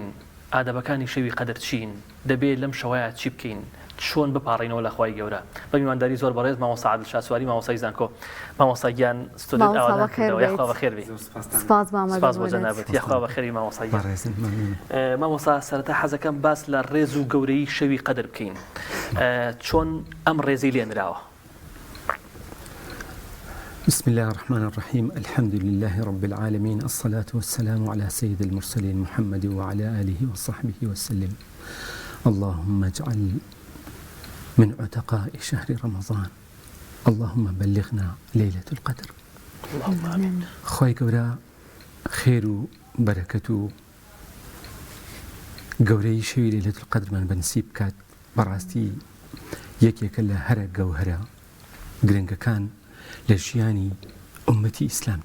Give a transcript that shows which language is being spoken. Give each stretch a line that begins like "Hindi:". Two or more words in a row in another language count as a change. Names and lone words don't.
Central Kurdish: ئادەبەکانی شەوی قەدر چین دەبێت لەم شەوەیە چی بکەین چۆن بپارڕینەوە لە خوای گەورە بە میوانداری زۆر بەڕێز مامۆستا عادل شاسواری مامۆستای زانکۆ مامۆستاگیان ستودنت ئاوادان کردەوە یاخوا بەخێر بێ. سپاس بۆ جەنابەت یاخوا بەخێری مامۆستاگیان. مامۆستا سەرەتا حەزەکەم باس لە ڕێز و گەورەی شەوی قەدر بکەین چۆن ئەم ڕێزەی لێنراوە.
Arabic: بسم الله الرحمن الرحيم الحمد لله رب العالمين الصلاة والسلام على سيد المرسلين محمد وعلى آله وصحبه وسلم. اللهم اجعل من عتقاء شهر رمضان اللهم بلغنا ليلة القدر. اللهم آمين.
Central Kurdish: خوای گەورە خێر و بەرەکەت و گەورەی شەوی لەیلەتول قەدرمان بەنسیب بکات. بەڕاستی یەکێکە لە هەرە گەوهرە گرنگەکان لە ژیانی ئومەتی ئیسلامدا.